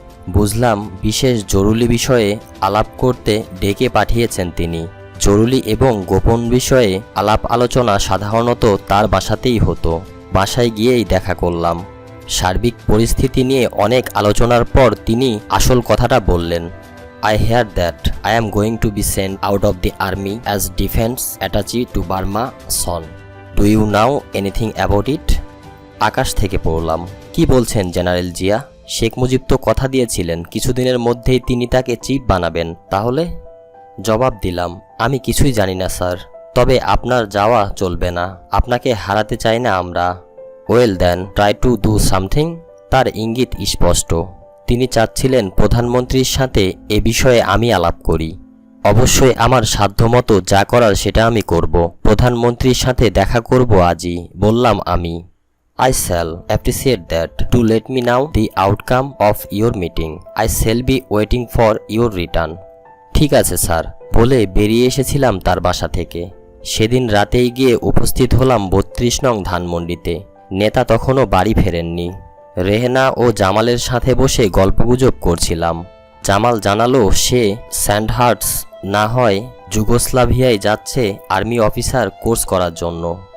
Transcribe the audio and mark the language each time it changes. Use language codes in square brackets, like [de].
[bn] বুঝলাম বিশেষ জরুরি বিষয়ে আলাপ করতে ডেকে পাঠিয়েছেন তিনি। জরুরি এবং গোপন বিষয়ে আলাপ আলোচনা সাধারণত তার বাসাতেই হতো। বাসায় গিয়েই দেখা করলাম। সার্বিক পরিস্থিতি নিয়ে অনেক আলোচনার পর তিনি আসল কথাটা বললেন। [en] I hear that I am going to be sent out of the army as defense attaché to Burma soon. Do you know anything about it? [bn] আকাশ থেকে পড়লাম। কি বলছেন জেনারেল জিয়া? শেখ মুজিব তো কথা দিয়েছিলেন কিছুদিনের মধ্যেই তিনি তাকে চিফ বানাবেন। তাহলে? জবাব দিলাম, আমি কিছুই জানি না স্যার, তবে আপনার যাওয়া চলবে না। আপনাকে হারাতে চাই না আমরা। [en] Well then try to do something. [bn] তার ইঙ্গিত স্পষ্ট। তিনি চাচ্ছিলেন প্রধানমন্ত্রীর সাথে এ বিষয়ে আমি আলাপ করি। অবশ্যই আমার সাধ্যমতো যা করার সেটা আমি করব। প্রধানমন্ত্রীর সাথে দেখা করব আজই, বললাম আমি। [en] I shall appreciate that. To let me know the outcome of your meeting. I shall be waiting for your return. [bn] ঠিক আছে স্যার, বলে বেরিয়ে এসেছিলাম তার বাসা থেকে। সেদিন রাতেই গিয়ে উপস্থিত হলাম 32 নং ধানমন্ডিতে। নেতা তখনও বাড়ি ফেরেননি। রেহেনা ও জামালের সাথে বসে গল্পগুজব করছিলাম। জামাল জানালো সে স্যান্ডহার্টস না হয় যুগোস্লাভিয়ায় যাচ্ছে আর্মি অফিসার কোর্স করার জন্য।